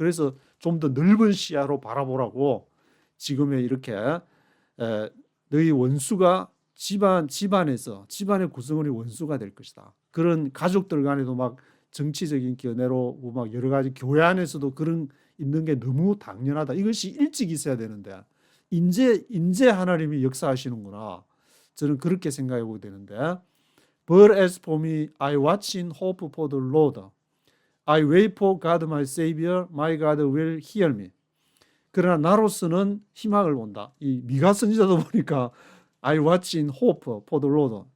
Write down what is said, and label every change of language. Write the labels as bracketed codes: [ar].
[ko] 그래서 좀 더 넓은 시야로 바라보라고 지금의 이렇게 너희 원수가 집안의 구성원이 원수가 될 것이다. 그런 가족들 간에도 막 정치적인 견해로 막 여러 가지 교회 안에서도 그런 있는 게 너무 당연하다. 이것이 일찍 있어야 되는데 인제 하나님이 역사하시는구나. 저는 그렇게 생각해 보게 되는데 [en] But as for me, I watch in hope for the Lord. I wait for God my Savior. My God will hear me. [ko] 그러나 나로서는 희망을 본다. 이 미가 선지자도 보니까 [en] I watch in hope for the Lord.